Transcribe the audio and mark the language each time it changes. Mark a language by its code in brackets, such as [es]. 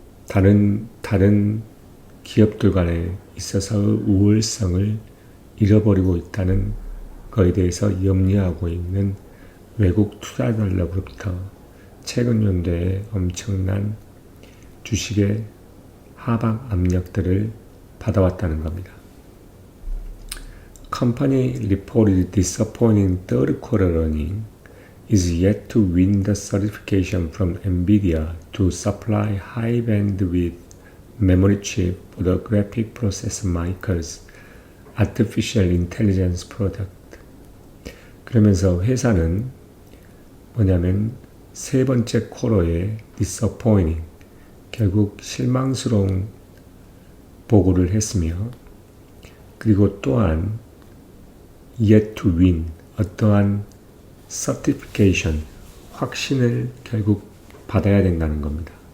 [ko] 다른 기업들 간에 있어서의 우월성을 잃어버리고 있다는 것에 대해서 염려하고 있는 외국 투자자들로부터 최근 연도에 엄청난 주식의 하방 압력들을 받아왔다는 겁니다. [en] Company reported disappointing third quarter earnings is yet to win the certification from NVIDIA to supply high bandwidth memory chip for the graphic processor makers artificial intelligence product. [ko] 그러면서 회사는 뭐냐면 세 번째 쿼터에 disappointing, 결국 실망스러운 보고를 했으며, 그리고 또한 [en] yet to win, [ko] 어떠한 certification, 확신을 결국 받아야 된다는 겁니다.